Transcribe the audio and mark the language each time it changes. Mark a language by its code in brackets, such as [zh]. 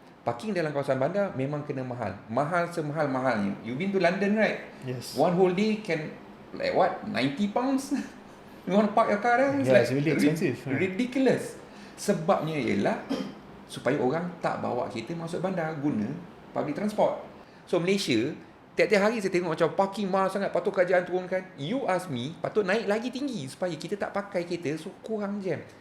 [ms] Parking dalam kawasan bandar memang kena mahal. Mahal semahal-mahalnya. [en] You been to London, right? Yes. One whole day can like what? 90 pounds? You want to park your car there? It's really expensive. Ridiculous. [ms] Sebabnya ialah supaya orang tak bawa kereta masuk bandar, guna public transport. So Malaysia, tiap-tiap hari saya tengok macam parking mahal sangat, patut kerajaan turunkan. [en] You ask me, [ms] patut naik lagi tinggi supaya kita tak pakai kereta, so kurang jam.